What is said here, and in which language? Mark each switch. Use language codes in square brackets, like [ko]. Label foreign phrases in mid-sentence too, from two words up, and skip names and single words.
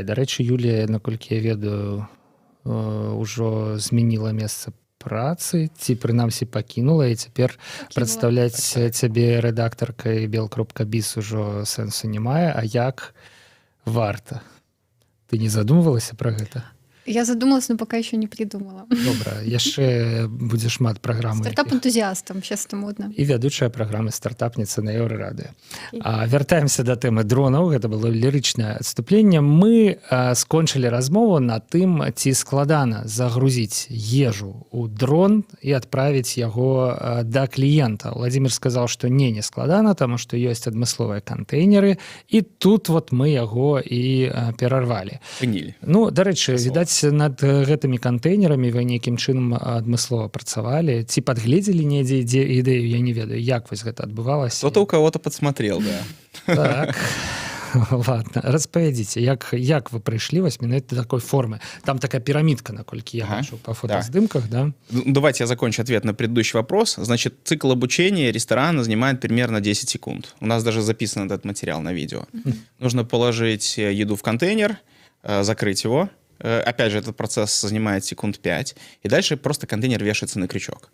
[be] Дарэчы, Юлія, наколькі я ведаю, ужо змяніла месца працы, ці прынамсі пакінула, і цяпер прадстаўляць цябе рэдактаркай bel.biz ужо сэнсу не мае. А як варта? Ты не задумвалася пра гэта? [ru] Я задумалась, но пока еще не придумала. [be] Добра, яшчэ будзе шмат праграм. Стартап-энтузіастам, [ru] сейчас это модно. [be] І вядучая праграмы стартапніца на Еўрарадыё. Вяртаемся да тэмы дронаў. Гэта было лірычнае адступленне. Мы скончылі размову на тым, ці складана загрузіць ежу ў дрон і адправіць яго да кліента. Владзімір сказаў, што не складана, таму што ёсць адмысловыя кантэйнеры, і тут вот мы яго і перарвалі. Пынілі. Ну, дарэчы, відаць, над гэтымі кантэйнерамі вы нейкім чынам адмыслова працавалі, ці падгледзелі недзе ідэю, я не ведаю, як вось гэта адбывалася. [ru] Кто-то у кого-то подсмотрел, да. Так, ладно, [be] распавядзіце, як вы прыйшлі вось менавіта да такой формы? [ru] Там такая пирамидка, [be] наколькі я бачу па фотоздымках, да? [ru] Давайте я закончу ответ на предыдущий вопрос. Значит, цикл обучения ресторана занимает примерно 10 секунд. У нас даже записан этот материал на видео. Нужно положить еду в контейнер, закрыть его. Опять же, этот процесс занимает секунд 5. И дальше просто контейнер вешается на крючок.